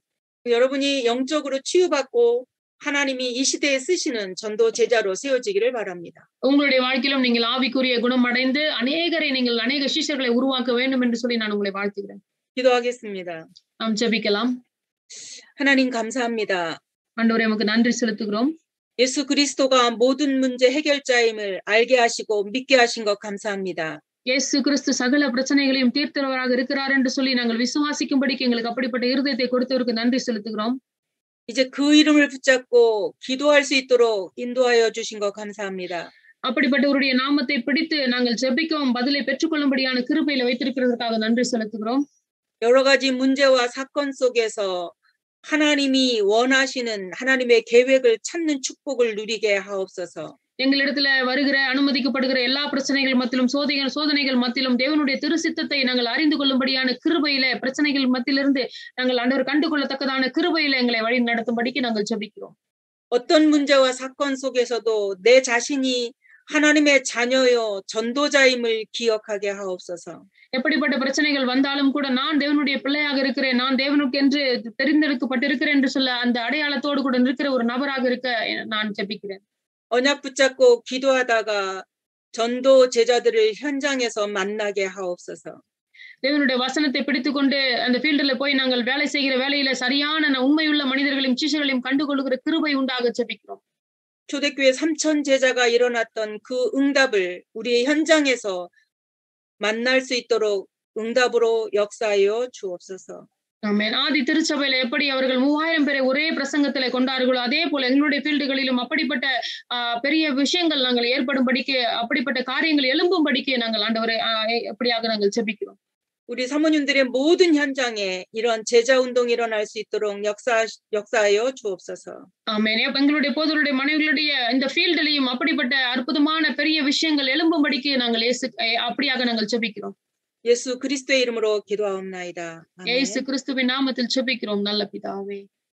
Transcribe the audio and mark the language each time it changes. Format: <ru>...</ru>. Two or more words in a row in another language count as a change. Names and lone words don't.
<ko>여러분이 영적으로 치유받고 하나님이 이 시대에 쓰시는 전도 제자로 세워지기를 바랍니다.</ko> <ta>உங்களுடைய வாழ்க்கையிலும் நீங்கள் ஆவிக்குரிய குணமடைந்து அநேக சிஷ்யர்களை உருவாக்க வேண்டும் என்று சொல்லி நான் உங்களை வாழ்த்துகிறேன்.</ta> <ko>기도하겠습니다.</ko> <ta>நாம் ஜெபிக்கலாம்.</ta> <ko>하나님 감사합니다.</ko> <ta>ஆண்டவரே உமக்கு நன்றி செலுத்துகிறோம்.</ta> <ko>예수 그리스도가 모든 문제 해결자임을 알게 하시고 믿게 하신 것 감사합니다.</ko> <ta>இயேசு கிறிஸ்து சகல பிரச்சனைகளையும் தீர்த்தவராக இருக்கிறார் என்று சொல்லி நாங்கள் விசுவாசிக்கும்படிக்கு எங்களுக்கு அப்படிப்பட்ட இருதயத்தை கொடுத்தவருக்கு நன்றி செலுத்துகிறோம்.</ta> <ko>이제 그 이름을 붙잡고 기도할 수 있도록 인도하여 주신 것 감사합니다.</ko> <ta>அப்படிப்பட்டவருடைய நாமத்தை பிடித்து நாங்கள் ஜெபிக்கவும் பதிலை பெற்றுக்கொள்ளும்படியான கிருபையில வைத்திருக்கிறதுக்காக நன்றி செலுத்துகிறோம்.</ta> <ko>여러 가지 문제와 사건 속에서 하나님이 원하시는 하나님의 계획을 찾는 축복을 누리게 하옵소서.</ko> <ta>எங்களிடத்துல வருகிற அனுமதிக்கப்படுகிற எல்லா பிரச்சனைகள் மத்தியிலும் சோதனைகள் மத்தியிலும் தேவனுடைய திருசித்தத்தை நாங்கள் அறிந்து கொள்ளும்படியான கிருபையில பிரச்சனைகள் மத்தியிலிருந்து நாங்கள் ஆண்டவர் கண்டுகொள்ளத்தக்கதான கிருபையில எங்களை வழி நடத்தும்படிக்கு நாங்கள் ஜெபிக்கிறோம்.</ta> <ko>어떤 문제와 사건 속에서도 내 자신이 하나님의 자녀요 전도자임을 기억하게 하옵소서.</ko> <ta>எப்படிப்பட்ட பிரச்சனைகள் வந்தாலும் கூட நான் தேவனுடைய பிள்ளையாக இருக்கிறேன், நான் தேவனுக்கென்று தெரிந்தெடுக்கப்பட்டிருக்கிறேன் என்று சொல்ல அந்த அடையாளத்தோடு கூட இருக்கிற ஒரு நபராக இருக்க நான் ஜெபிக்கிறேன்.</ta> <ko>언약 붙잡고 기도하다가 전도 제자들을 현장에서 만나게 하옵소서.</ko> <ta>தேவனுடைய வசனத்தை பிடித்துக்கொண்டு அந்த ஃபீல்டுல போய் நாங்கள் வேலை செய்கிற வேலையில சரியான உண்மையுள்ள மனிதர்களையும் சிஷ்யர்களையும் கண்டுகொள்ளுகிற கிருபை உண்டாக ஜெபிக்கிறோம்.</ta> <ko>초대교회 3,000 제자가 일어났던 그 응답을 우리의 현장에서 만날 수 있도록 응답으로 역사하여 주옵소서.</ko> <ta>ஆமென். ஆதி திருச்சபையில எப்படி அவர்கள் 3000 பேரை ஒரே பிரசங்கத்திலே கொண்டார்களோ அதே போல எங்களுடைய ஃபீல்டுகளிலும் அப்படிப்பட்ட பெரிய விஷயங்கள் நாங்கள் ஏற்படும்படிக்கு அப்படிப்பட்ட காரியங்கள் எழும்பும்படிக்கு நாங்கள் ஆண்டவரே எப்படியாக நாங்கள் ஜெபிக்கிறோம்.</ta> <ko>우리 사모님들의 모든 현장에 이런 제자 운동이 일어날 수 있도록 역사하여 주옵소서.</ko> <ta>ஆமென். எங்களுடைய போதருடைய மனைவிகளுடைய இந்த ஃபீல்டிலையும் அப்படிப்பட்ட அற்புதமான பெரிய விஷயங்கள் எழும்பும்படிக்கு நாங்கள் அப்படியாக நாங்கள் ஜெபிக்கிறோம்.</ta> <ko>예수 그리스도의 이름으로 기도하옵나이다.</ko> <ta>இயேசு கிறிஸ்துவின் நாமத்தில் ஜெபிக்கிறோம் நல்ல பிதாவே.</ta>